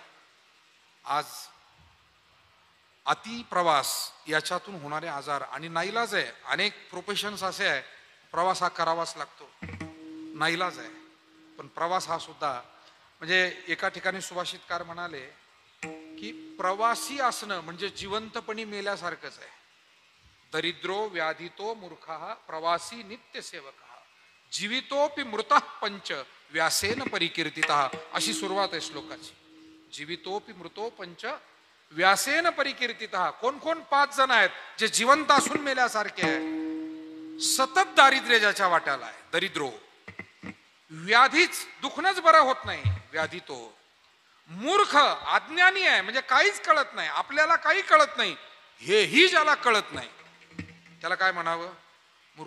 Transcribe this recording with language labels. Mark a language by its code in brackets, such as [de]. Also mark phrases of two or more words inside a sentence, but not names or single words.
[mr] आज अति प्रवास याच्यातून होणारे आजार, आणि नाईलाज आहे, अनेक प्रोफेशन्स असे आहे प्रवास हा करावाच लागतो, नाईलाज आहे. पण प्रवास हा सुद्धा, म्हणजे एका ठिकाणी सुभाषितकार म्हणाले की प्रवासी असणं म्हणजे जिवंतपणी मेल्यासारखंच आहे. [sa] दरिद्रो व्याधितो मूर्खः प्रवासी नित्य सेवकः जीवितोपि मृतः पंच व्यासेन परिकीर्तितः, [mr] अशी सुरुवात आहे श्लोकाची. [sa] जीवितोपि मृतो पंच व्यासेन परिकीर्तितः. [mr] कोण कोण 5 जण आहेत जे जिवंत असून मेल्यासारखे आहे. सतत दारिद्र्य ज्याच्या वाट्याला आहे, दरिद्रो, व्याधीच, दुखणंच बरं होत नाही, व्याधितो. मूर्ख, अज्ञानी आहे, म्हणजे काहीच कळत नाही, आपल्याला काही कळत नाही, हेही ज्याला कळत नाही त्याला काय म्हणावं, मूर्ख.